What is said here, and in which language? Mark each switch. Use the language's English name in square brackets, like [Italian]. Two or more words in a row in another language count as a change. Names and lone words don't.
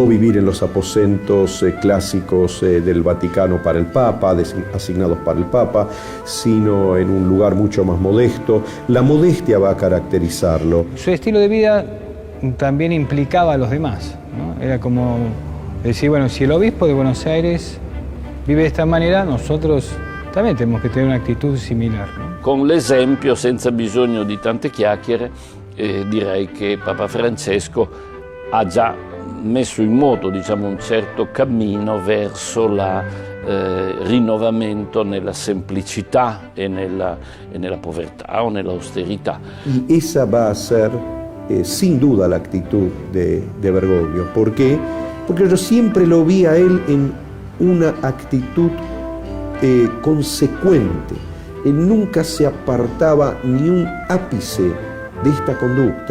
[Spanish] vivir en los aposentos clásicos del Vaticano para el Papa, asignados para el Papa, sino en un lugar mucho más modesto. La modestia va a caracterizarlo. Su estilo de vida también implicaba a los demás, ¿no? Era como decir, bueno, si el obispo de Buenos Aires vive de esta manera, nosotros también tenemos [Italian] che tenere un'attitudine similare. No? Con l'esempio, senza bisogno di tante chiacchiere, direi che Papa Francesco ha già messo in moto, diciamo, un certo cammino verso il rinnovamento nella semplicità e nella povertà o nell'austerità. [Spanish] Y esa va a ser sin duda la actitud de Bergoglio. ¿Por qué? Porque yo siempre lo vi a él en una actitud consecuente. Él nunca se apartaba ni un ápice de esta conducta.